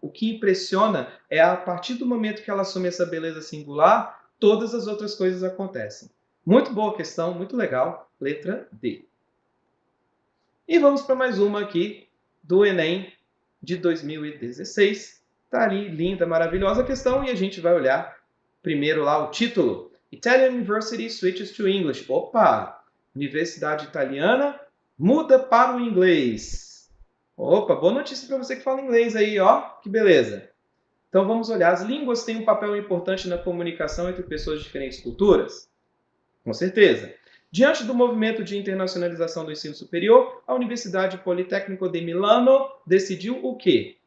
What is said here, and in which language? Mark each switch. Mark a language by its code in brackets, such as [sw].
[pt] O que impressiona é a partir do momento que ela assume essa beleza singular, todas as outras coisas acontecem. Muito boa questão, muito legal. Letra D. E vamos para mais uma aqui do Enem de 2016. Está ali, linda, maravilhosa a questão, e a gente vai olhar primeiro lá o título. [en] Italian University switches to English. [pt] Opa! Universidade italiana muda para o inglês. Opa, boa notícia para você que fala inglês aí, ó. Que beleza. Então vamos olhar. As línguas têm um papel importante na comunicação entre pessoas de diferentes culturas? Com certeza. Diante do movimento de internacionalização do ensino superior, a Universidade Politécnico de Milano decidiu o quê?